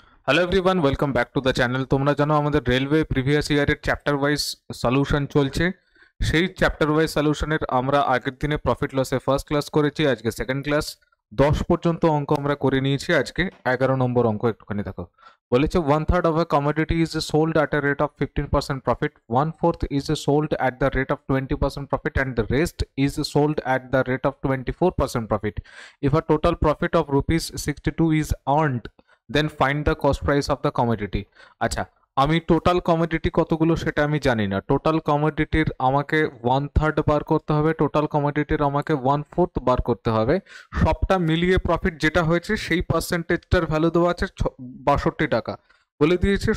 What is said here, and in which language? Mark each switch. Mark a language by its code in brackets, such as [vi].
[en] Hello everyone, welcome back to the channel. [bn] তোমরা জানো আমাদের রেলওয়ে প্রিভিয়াস ইয়ারের চ্যাপ্টার ওয়াইজ সলিউশন চলছে। সেই চ্যাপ্টার ওয়াইজ সলিউশনের আমরা আগের দিনে প্রফিট লসে ফার্স্ট ক্লাস করেছি, আজকে সেকেন্ড ক্লাস। 10 পর্যন্ত অঙ্ক আমরা করে নিয়েছি, আজকে 11 নম্বর অঙ্ক একটুখানি দেখো। [en] বলেছে 1/3 of a commodity is sold at a rate of 15% profit, 1/4 is sold at the rate of 20% profit, and the rest is sold at the rate of 24% profit. If a total profit of rupees 62 is earned, then find the cost price of the commodity. [bn] আচ্ছা, আমি total commodity কতগুলো সেটা আমি জানি না। Total কমোডিটির আমাকে 1/3 বার করতে হবে, টোটাল কমোডিটির আমাকে 1/4 বার করতে হবে। সবটা মিলিয়ে প্রফিট যেটা হয়েছে সেই পার্সেন্টেজটার ভ্যালু দেওয়া আছে 62 টাকা বলে দিয়েছে।